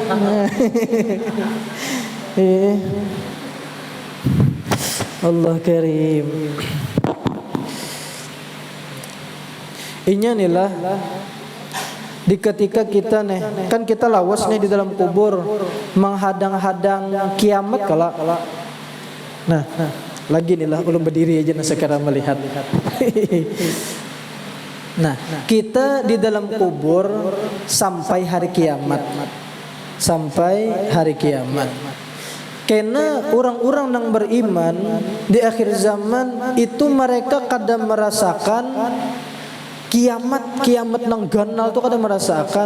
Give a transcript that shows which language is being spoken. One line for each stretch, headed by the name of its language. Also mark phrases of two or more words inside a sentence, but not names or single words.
Arabic: الله كريم.
Banjar: Inya inilah di ketika kita nih kan kita lawas nih di dalam kubur menghadang-hadang kiamat kala. Nah, lagi nih lah ulun berdiri aja sekarang melihat.
Indonesian: Nah, kita di dalam kubur sampai hari kiamat. Karena orang-orang yang beriman di akhir zaman itu mereka kadang merasakan kiamat nang ganal itu kadang merasakan.